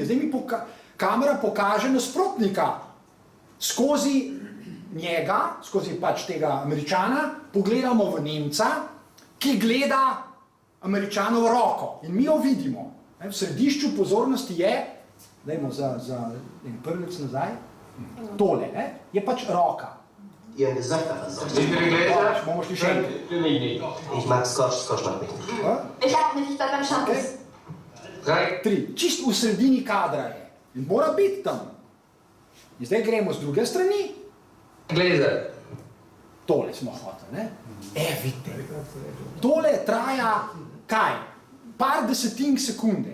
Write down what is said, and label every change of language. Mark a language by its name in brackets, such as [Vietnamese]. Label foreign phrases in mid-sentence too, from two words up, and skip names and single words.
[Slovenian] Zdaj mi kamera pokaže nasprotnika skozi njega, skozi pač tega Američana, pogledamo v Nemca, ki gleda Američanovo roko in mi jo vidimo. V središču pozornosti je, dajmo za en prvič nazaj, tole, je pač roka. [German] Ihren Gesöfter versorgen. Wie viele Gläser? [Slovenian] Bomo šli še enkrat. [German] Für mich nicht. Ich mag Koschmann nicht. Ich habe mich da beim Shampoos. 3. [Slovenian] Čist v sredini kadra je. In mora biti tam. In zdaj gremo z druge strani. Gläser. Tole smo hoteli, ne? Vidite. Tole traja, kaj? Par desetink sekunde.